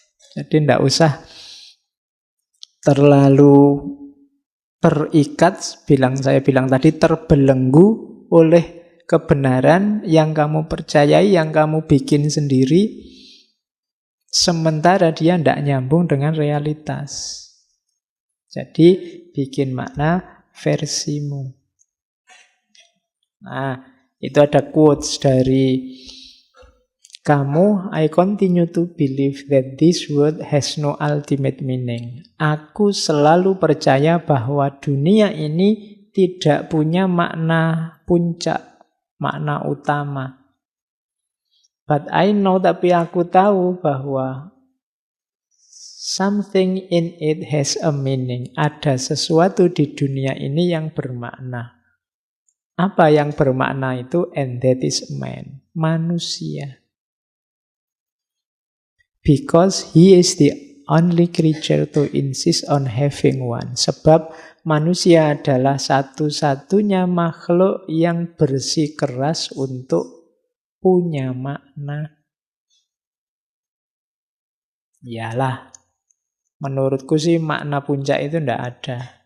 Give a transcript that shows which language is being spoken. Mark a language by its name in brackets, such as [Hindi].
[Indonesian] Jadi tidak usah terlalu terikat, saya bilang tadi, terbelenggu oleh kebenaran yang kamu percayai, yang kamu bikin sendiri, sementara dia tidak nyambung dengan realitas. Jadi bikin makna versimu. Nah, itu ada quotes dari kamu. [English] I continue to believe that this world has no ultimate meaning. [Indonesian] Aku selalu percaya bahwa dunia ini tidak punya makna puncak, makna utama. [English] But I know, [Indonesian] tapi aku tahu bahwa [English] something in it has a meaning. [Indonesian] Ada sesuatu di dunia ini yang bermakna. Apa yang bermakna itu? [English] And that is man, [Indonesian] manusia. [English] Because he is the only creature to insist on having one. [Indonesian] Sebab manusia adalah satu-satunya makhluk yang bersikeras untuk punya makna. Iyalah. Menurutku sih makna puncak itu tidak ada.